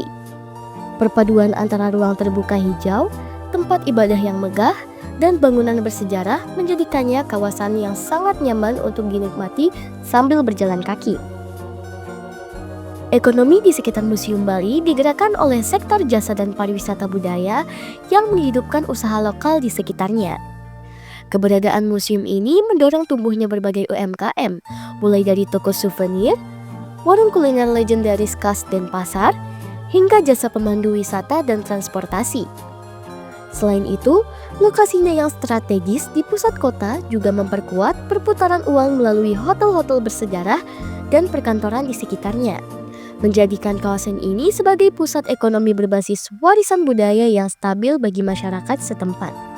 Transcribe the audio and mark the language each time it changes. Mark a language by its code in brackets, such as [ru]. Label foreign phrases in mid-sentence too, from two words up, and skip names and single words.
[id] Perpaduan antara ruang terbuka hijau, tempat ibadah yang megah, dan bangunan bersejarah menjadikannya kawasan yang sangat nyaman untuk dinikmati sambil berjalan kaki. Ekonomi di sekitar Museum Bali digerakkan oleh sektor jasa dan pariwisata budaya yang menghidupkan usaha lokal di sekitarnya. Keberadaan museum ini mendorong tumbuhnya berbagai UMKM, mulai dari toko souvenir, warung kuliner legendaris khas Denpasar, hingga jasa pemandu wisata dan transportasi. Selain itu, lokasinya yang strategis di pusat kota juga memperkuat perputaran uang melalui hotel-hotel bersejarah dan perkantoran di sekitarnya, menjadikan kawasan ini sebagai pusat ekonomi berbasis warisan budaya yang stabil bagi masyarakat setempat.